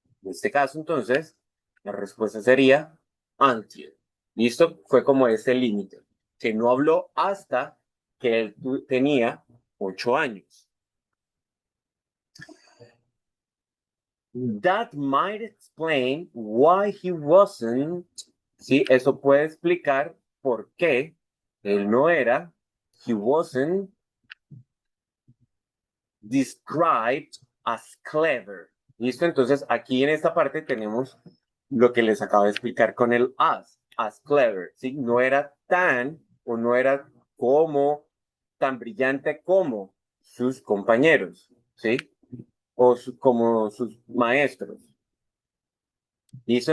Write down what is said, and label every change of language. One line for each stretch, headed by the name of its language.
Spanish: En este caso, entonces, la respuesta sería until. ¿Listo? Fue como ese límite, que no habló hasta que él tenía 8 años.
English: That might explain why he wasn't.
Spanish: Sí, eso puede explicar por qué él no era.
English: He wasn't described as clever.
Spanish: ¿Listo? Entonces, aquí en esta parte tenemos lo que les acabo de explicar con el as clever. ¿Sí? No era tan o no era como tan brillante como sus compañeros. ¿Sí? O como sus maestros. ¿Listo?